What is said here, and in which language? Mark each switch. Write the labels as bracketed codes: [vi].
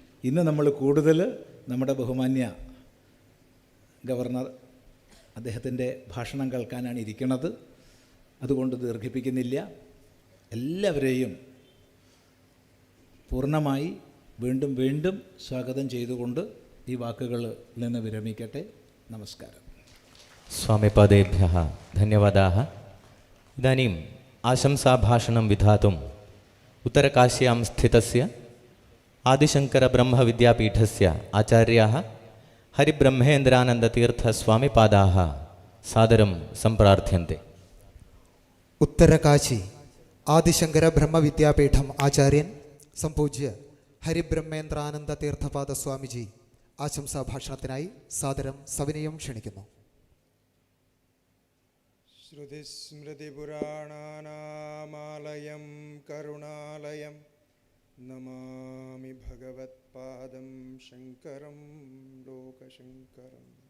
[ml] ഇന്ന് നമ്മൾ കൂടുതൽ നമ്മുടെ ബഹുമാന്യ ഗവർണർ അദ്ദേഹത്തിൻ്റെ ഭാഷണം കേൾക്കാനാണ് ഇരിക്കുന്നത്. അതുകൊണ്ട് ദീർഘിപ്പിക്കുന്നില്ല. എല്ലാവരെയും പൂർണ്ണമായി വീണ്ടും വീണ്ടും സ്വാഗതം ചെയ്തുകൊണ്ട് ഈ വാക്കുകളിൽ നിന്ന് വിരമിക്കട്ടെ. നമസ്കാരം. [sa] स्वामिपादेभ्यः धन्यवादाः. इदानीम् आशंसाभाषणं विधातुम् उत्तरकाश्यां स्थितस्य आदिशङ्करब्रह्मविद्यापीठस्य आचार्याः हरिब्रह्मेन्द्रानन्दतीर्थस्वामिपादाः सादरं सम्प्रार्थ्यन्ते. [ml] उत्तरकाशी आदिशंकर ब्रह्मविद्यापीठम आचार्यन संपूज्य हरिब्रह्मेन्द्रानंदतीर्थपाद स्वामीजी आशंसा भाषणത്തിനായി സാദരം സവിനയം ക്ഷണിക്കുന്നു. [sa] ശ്രുതിസ്മൃതിപുരാണാനാമാലയം കരുണാലയം നമാമി ഭഗവത്പാദം ശങ്കരം ലോകശങ്കരം.